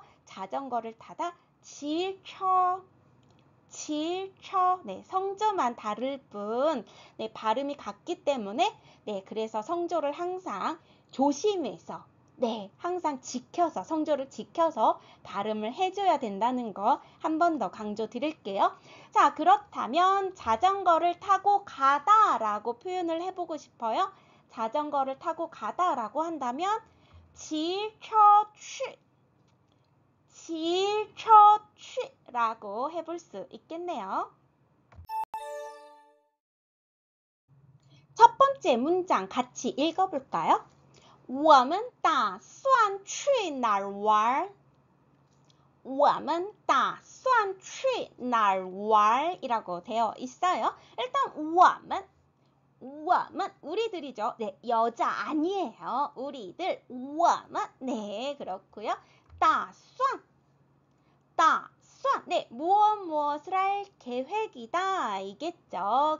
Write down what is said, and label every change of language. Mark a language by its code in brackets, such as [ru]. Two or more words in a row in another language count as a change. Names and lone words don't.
[ko] 자전거를 타다 骑车 네, 성조만 다를 뿐, 네, 발음이 같기 때문에, 네, 그래서 성조를 항상 조심해서, 네, 항상 지켜서, 성조를 지켜서 발음을 해줘야 된다는 거 한 번 더 강조 드릴게요. 자, 그렇다면 자전거를 타고 가다라고 표현을 해보고 싶어요. 자전거를 타고 가다라고 한다면 [zh] 骑车去 骑车去 [ko] 라고 해볼 수 있겠네요. 첫 번째 문장 같이 읽어볼까요? [zh] 我们打算去哪儿玩? 我们打算去哪儿玩? [ko] 이라고 되어 있어요. 일단 我们 우리들이죠. 네, 여자 아니에요. 우리들 我们 네, 그렇고요. 打算 네, 무엇을 할 계획이다 이겠죠.